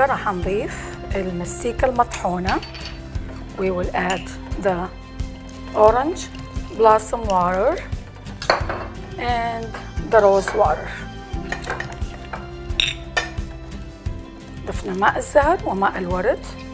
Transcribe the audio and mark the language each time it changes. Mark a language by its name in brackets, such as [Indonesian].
[Arabic] راح نضيف المستيكة المطحونة. [English] We will add the orange blossom water and the rose water. [Arabic] ضفنا ماء الزهر وماء الورد.